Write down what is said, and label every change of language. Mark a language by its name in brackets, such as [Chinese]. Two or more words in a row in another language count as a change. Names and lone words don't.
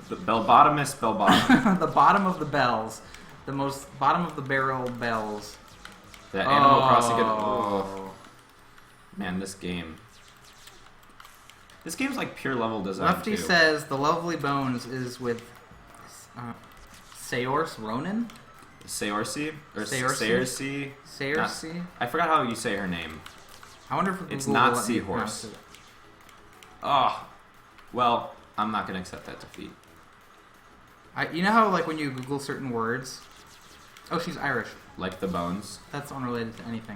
[English] The bell-bottomest bell-bottom. The bottom of the bells. The most bottom-of-the-barrel bells. That Animal Crossing. Oh. Man, this game. This game's like pure level design, Lefty too. says the Lovely Bones is with Saoirse Ronan? Saoirse? Or Saoirse? Saoirse? Saoirse? I forgot how you say her name. I wonder if Google It's not will let me pronounce Seahorse. it. Oh. Well, I'm not going to accept that defeat. You know how, like, when you Google certain words... Oh, she's Irish. Like the bones. That's unrelated to anything.